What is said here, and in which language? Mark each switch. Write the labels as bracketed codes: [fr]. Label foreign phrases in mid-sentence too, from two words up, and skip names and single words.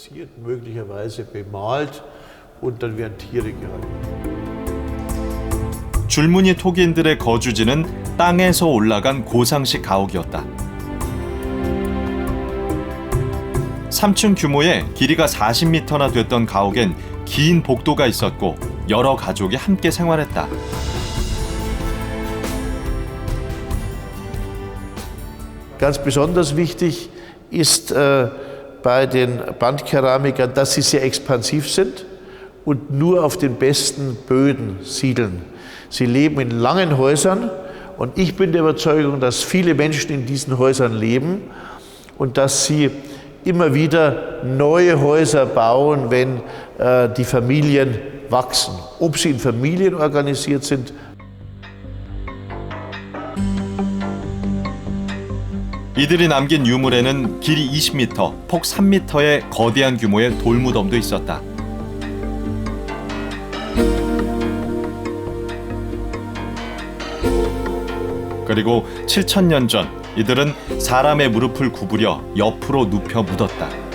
[ko] 줄무늬 토기인들의 거주지는 땅에서 올라간 고상식 가옥이었다. 3층 규모의 길이가 40m나 됐던 가옥엔 긴 복도가 있었고 여러 가족이 함께 생활했다. [de] Ganz besonders wichtig ist bei den Bandkeramikern, dass sie sehr expansiv sind und nur auf den besten Böden siedeln. Sie leben in langen Häusern und ich bin der Überzeugung, dass viele Menschen in diesen Häusern leben und dass sie immer wieder neue Häuser bauen, wenn die Familien wachsen. Ob sie in Familien organisiert sind. [ko] 이들이 남긴 유물에는 길이 20m, 폭 3m의 거대한 규모의 돌무덤도 있었다. 그리고 7,000년 전 이들은 사람의 무릎을 구부려 옆으로 눕혀 묻었다.